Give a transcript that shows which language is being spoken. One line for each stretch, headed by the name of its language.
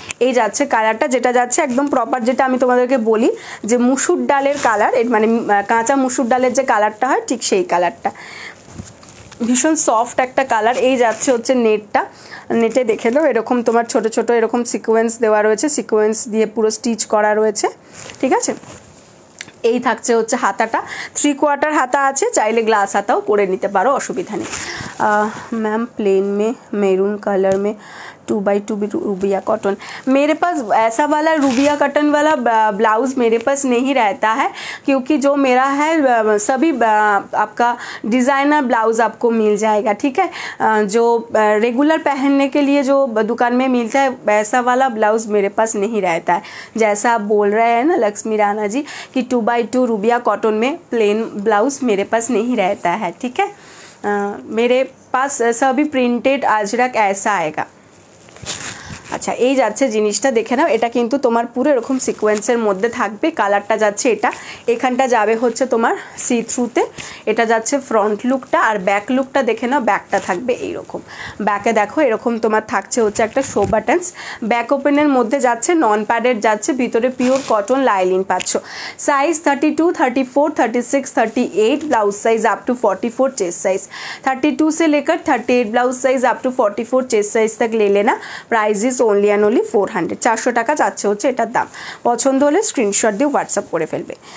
Bangla: এই যাচ্ছে কালারটা, যেটা যাচ্ছে একদম প্রপার, যেটা আমি তোমাদেরকে বলি যে মুসুর ডালের কালার, মানে কাঁচা মুসুর ডালের যে কালারটা হয় ঠিক সেই কালারটা, ভীষণ সফট একটা কালার। এই যাচ্ছে হচ্ছে নেটটা, নেটে দেখে নাও এরকম তোমার ছোট ছোট এরকম সিকোয়েন্স দেওয়া রয়েছে, সিকোয়েন্স দিয়ে পুরো স্টিচ করা রয়েছে, ঠিক আছে? এই থাকছে হচ্ছে হাতাটা, 3/4 হাতা আছে, চাইলে গ্লাস হাতাও করে নিতে পারো, অসুবিধা নেই।
Hindi: मैम प्लेन में मैरून कलर में 2x2 रूबिया कॉटन, मेरे पास ऐसा वाला रूबिया कॉटन वाला ब्लाउज़ मेरे पास नहीं रहता है, क्योंकि जो मेरा है सभी आपका डिज़ाइनर ब्लाउज़ आपको मिल जाएगा, ठीक है? जो रेगुलर पहनने के लिए जो दुकान में मिलता है वैसा वाला ब्लाउज़ मेरे पास नहीं रहता है। जैसा आप बोल रहे हैं ना लक्ष्मी राणा जी कि 2x2 रूबिया कॉटन में प्लेन ब्लाउज़ मेरे पास नहीं रहता है, ठीक है? मेरे पास सभी प्रिंटेड अजरक ऐसा आएगा।
Bangla: আচ্ছা, এই যাচ্ছে জিনিসটা, দেখে নাও। এটা কিন্তু তোমার পুরো এরকম সিকোয়েন্সের মধ্যে থাকবে, কালারটা যাচ্ছে এটা, এখানটা যাবে হচ্ছে তোমার সি থ্রুতে। এটা যাচ্ছে ফ্রন্ট লুকটা, আর ব্যাক লুকটা দেখে নাও, ব্যাকটা থাকবে এইরকম। ব্যাকে দেখো এরকম তোমার থাকছে হচ্ছে একটা শো বাটনস, ব্যাক ওপেনের মধ্যে যাচ্ছে, নন প্যাডেড যাচ্ছে, ভিতরে পিওর কটন লাইলিন পাচ্ছ।
Hindi: Size 32, 34, 36, 38 blouse size up to 44 chest size, 32 से लेकर 38 blouse size up to 44 chest size तक ले लेना।
English: price is only and only 400,
Bangla: 400 টাকা যাচ্ছে হচ্ছে এটার দাম। পছন্দ হলে স্ক্রিনশট দিয়ে হোয়াটসঅ্যাপ করে ফেলবে।